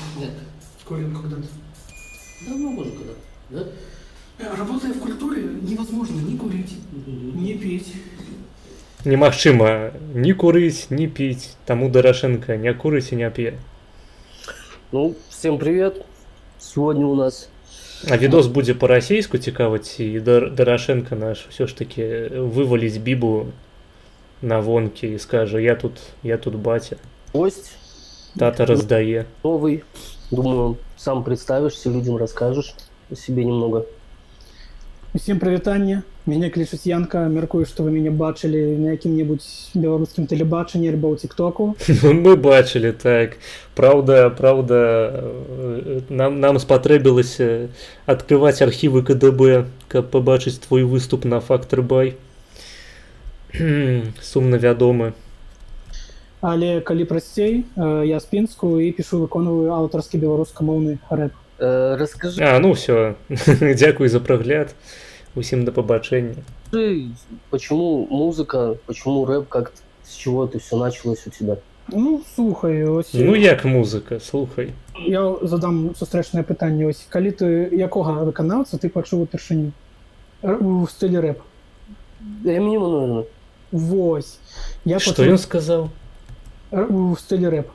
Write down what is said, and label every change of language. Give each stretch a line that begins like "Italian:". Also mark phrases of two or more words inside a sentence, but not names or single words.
Russian: Нет. Курил когда-то. Давно уже когда, да? Работая в культуре, невозможно ни курить, ни пить.
Belarusian: Немагчыма ні курыць, ні піць, таму Дарашенко не курыць і не п'е.
Russian: Ну, всем привет. Сегодня у нас...
Belarusian: А відос будзе па-расейску цікаваць, і Дарашенко наш
Russian: все ж таки
Belarusian: вываліць бібу на вонкі і скажа, я тут батя.
Russian: Гость.
Belarusian: Тата раздае.
Russian: Новый. Думаю, сам представишься, людям расскажешь о себе немного.
Belarusian: Всем привітання. Мяне клічуць Янка. Мяркую, што вы мяне бачылі на якім-небудзь беларускім тэлебачанні альбо ў тиктоку. Мы бачылі, так. Праўда, нам спатрэбілася адкрываць архівы КДБ, каб пабачыць твой выступ на Фактор Бай. Сумна вядомы. Але калі прасцей, я з Пінску і пішу, выконваю аўтарскі беларускамоўны рэп.
Russian: Расскажи.
Belarusian: А,
Russian: ну все.
Belarusian: Дзякуй за прагляд. Усім да пабачэння.
Russian: Почему музыка, почему рэп, как, с чего это все началось у тебя?
Belarusian: Ну, слухай, ось... Ну як музыка, слухай. Я задам сустрэчнае пытанне. Ось, калі ты якога выканаўца ты пачуў упершыню? У стылі рэп?
Russian: Эминема, наверное.
Belarusian: Вось. Я Што ён сказаў? У стылі рэп.